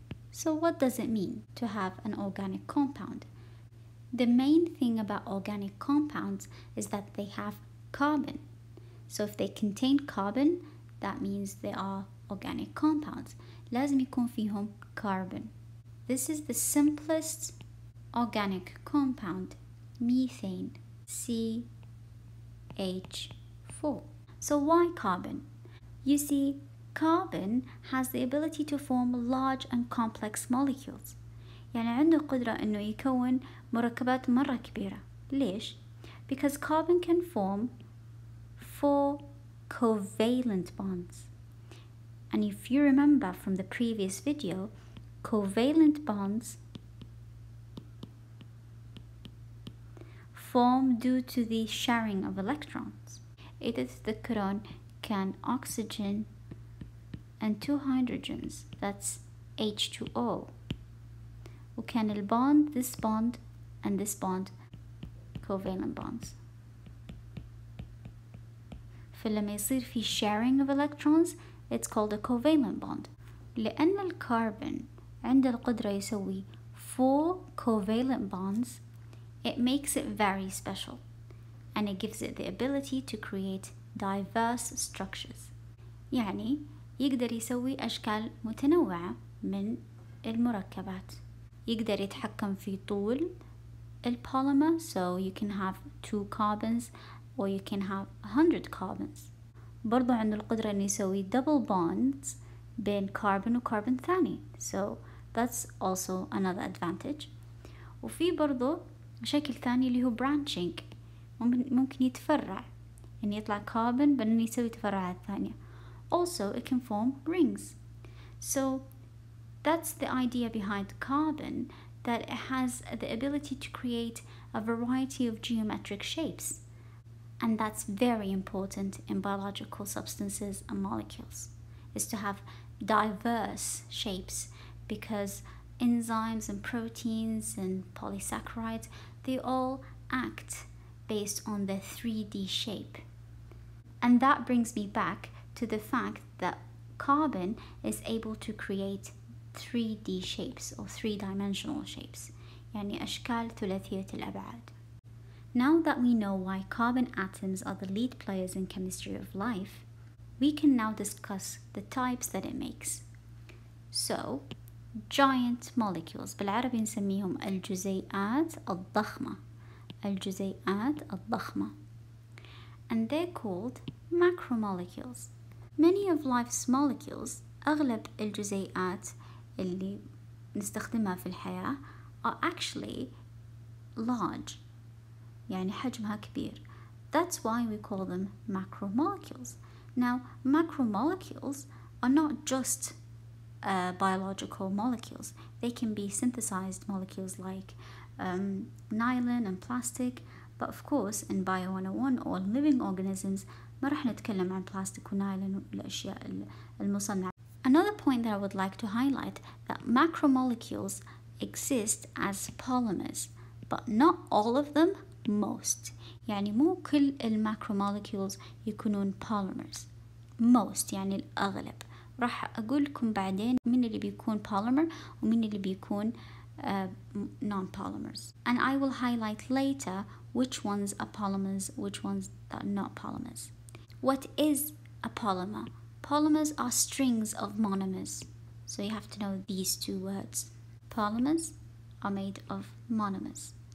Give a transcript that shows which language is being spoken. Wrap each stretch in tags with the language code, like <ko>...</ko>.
<en>So what does it mean to have an organic compound? The main thing about organic compounds is that they have carbon. So if they contain carbon, that means they are organic compounds.</en> <ar>لازم يكون فيهم carbon.</ar> <en>This is the simplest organic compound, methane, CH4. So why carbon? You see, carbon has the ability to form large and complex molecules.</en> <ar>يعني عنده قدرة إنه يكون مركبات مرة كبيرة. ليش?</ar> <en>Because carbon can form 4 covalent bonds. And if you remember from the previous video, covalent bonds form due to the sharing of electrons.</en> <ar>إذا تذكرون كان</ar> <en>oxygen and 2 hydrogens, that's H2O.</en> <ar>وكان</ar> <en>البond, this bond and this bond, covalent bonds.</en> <ar>فلما يصير في</ar> <en>sharing of electrons, it's called a covalent bond.</en> <ar>لأن الكربون عنده القدرة يسوي</ar> <en>4 covalent bonds, it makes it very special, and it gives it the ability to create diverse structures.</en> <ar>يعني يقدر يسوي أشكال متنوعة من المركبات. يقدر يتحكم في طول البوليمر,</ar> <en>so you can have 2 carbons or you can have 100 carbons.</en> <ar>برضو عنده القدرة إنه يسوي double bonds بين كربون وكربون ثاني,</ar> <en>so that's also another advantage.</en> <ar>وفي برضو شكل ثاني اللي هو branching, ممكن يتفرع, يعني يطلع كربون بعدين يسوي تفرعات ثانية.</ar> <en>Also it can form rings. So that's the idea behind carbon, that it has the ability to create a variety of geometric shapes. And that's very important in biological substances and molecules, is to have diverse shapes, because enzymes and proteins and polysaccharides, they all act based on the 3D shape. And that brings me back to the fact that carbon is able to create 3D shapes or 3-dimensional shapes,</en> <ar>يعني أشكال ثلاثية الأبعاد.</ar> <en>Now that we know why carbon atoms are the lead players in chemistry of life, we can now discuss the types that it makes. So, giant molecules,</en> <ar>بالعربي نسميهم الجزيئات الضخمة. الجزيئات الضخمة.</ar> <en>And they're called macromolecules. Many of life's molecules,</en> <ar>أغلب الجزيئات اللي نستخدمها في الحياة,</ar> <en>are actually large.</en> <ar>يعني حجمها كبير.</ar> <en>That's why we call them macromolecules. Now, macromolecules are not just biological molecules. They can be synthesized molecules like nylon and plastic, but of course in Bio 101 or living organisms</en> <ar>ما راح نتكلم عن بلاستيك ونايلون والأشياء المصنعة.</ar> <en>Another point that I would like to highlight, that macromolecules exist as polymers, but not all of them, most.</en> <ar>يعني مو كل الماكروموليكيولز يكونون polymers. most يعني الأغلب. راح أقول لكم بعدين من اللي بيكون polymer ومن اللي بيكون non-polymers.</ar> <en>And I will highlight later which ones are polymers, which ones are not polymers. What is a polymer? Polymers are strings of monomers. So you have to know these 2 words. Polymers are made of monomers.</en>